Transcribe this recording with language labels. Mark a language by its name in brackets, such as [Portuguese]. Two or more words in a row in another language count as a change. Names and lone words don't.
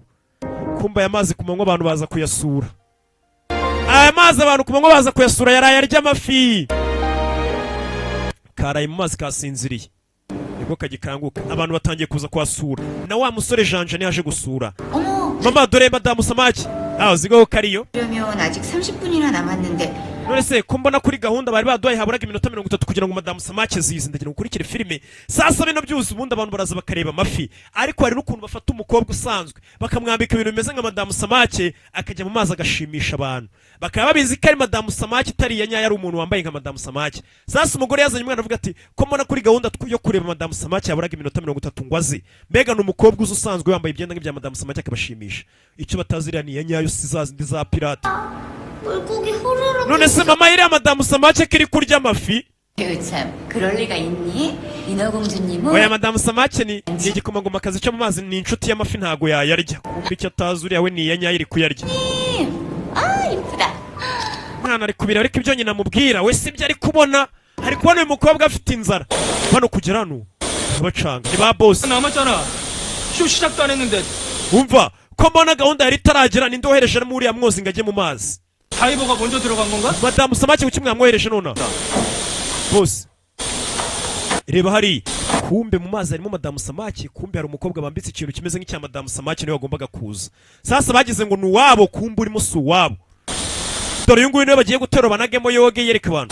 [Kinyarwanda] Kumbe aya mazi ku manywa abantu baza kuyasura. Aya mazi abantu ku manywa baza kuyasura yaraye arya amafi. Karaye mu mazi kasinziriye. Nibwo kagikanguka. Abantu batangiye kuza kwasura. Na wa musore Janja ni yaje gusura. [Korean] 어머. [Kinyarwanda] Mama dore madamu Samaki. Uzigo kariyo. [Korean] 그러면 아직 30분이나 남았는데 [Kinyarwanda] None se ko mbona kuri gahunda bari baduhaye haburaga iminota 30 kugira ngo madamu Samaki zize, ndagira ukurikire filime. Sasa bino byose ubundi abantu baraza bakareba amafi, ariko hari n'ukuntu bafata umukobwa usanzwe bakamwambika ibintu bimeze nka madamu Samaki akajya mu mazi agashimisha abantu. Bakaba babizi ko ari madamu Samaki itari ya nyayo, ari umuntu wambaye nka madamu Samaki. Sasa umugore yazanye umwana avuga ati ko mbona kuri gahunda yo kureba madamu Samaki haburaga iminota 30 ngo aze. Mbega ni umukobwa usanzwe wambaye ibyenda nk'ibya madamu Samaki akabashimisha. Icyo batazira ni ya nyayo, si za zindi za pirate. [Korean] 물고기 후루룩. [Kinyarwanda] None se mama iriya madamu Samaki kiri kurya amafi? [Korean] 참 그럴 리가 있니? 인어공주님은 [Kinyarwanda] Oya madamu Samaki ni igikomangomakazi cyo mu mazi, ni inshuti y'amafi ntago yayarya. Kumbe icyo atazi uriya we ni iya nyayo iri kuyarya. [Korean] 아 이쁘다. [Kinyarwanda] Mwana ari kubira ariko ibyo nyina mubwira we sibyo ari kubona. Ari kubona uyu mukobwa afite inzara. Bano kugera hano abacanga ni ba boss. [Korean] 남았잖아. 쇼 시작도 안 했는데 [Kinyarwanda] Umva ko mbona gahunda yari itaragera, ninde wohereje muri uriya mwozi ngo ajye mu mazi? [Korean] 다이버가 먼저 들어간 건가? [Kinyarwanda] Madamu Samaki kuki mwamwohereje nona? Boss reba hari, kumbe mu mazi harimo madamu Samaki. Kumbe hari umukobwa bambitse ikintu kimeze nk'icya madamu Samaki niwe wagombaga kuza. Sasa bagize ngo ni uwabo, kumbe urimo si uwabo. Dore uyu nguyu niwe bagiye gutera banagemo yoge yereka abantu.